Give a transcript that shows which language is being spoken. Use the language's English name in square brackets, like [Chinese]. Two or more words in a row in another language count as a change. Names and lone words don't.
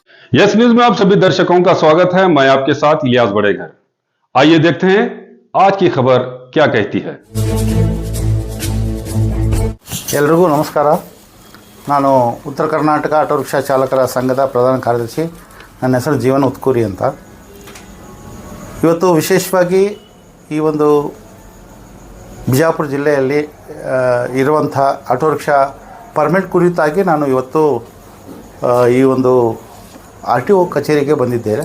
[Hindi] यस न्यूज में आप सभी दर्शकों का स्वागत है। मैं आपके साथ इलियास बड़ेघर। आइए देखते हैं आज की खबर क्या कहती है। [Kannada] ಎಲ್ರಿಗೂ ನಮಸ್ಕಾರ. ನಾನು ಉತ್ತರ ಕರ್ನಾಟಕ ಆಟೋ ರಿಕ್ಷಾ ಚಾಲಕರ ಸಂಘದ ಪ್ರಧಾನ ಕಾರ್ಯದರ್ಶಿ. ನನ್ನ ಹೆಸರು ಜೀವನ್ ಉತ್ಕೂರಿ ಅಂತ. ಇವತ್ತು ವಿಶೇಷವಾಗಿ ಈ ಒಂದು ಬಿಜಾಪುರ ಜಿಲ್ಲೆಯಲ್ಲಿ ಇರುವಂಥ ಆಟೋ ರಿಕ್ಷಾ ಪರ್ಮಿಟ್ ಕುರಿತಾಗಿ ನಾನು ಇವತ್ತು ಈ ಒಂದು RTO ಕಚೇರಿಗೆ ಬಂದಿದ್ದೇನೆ.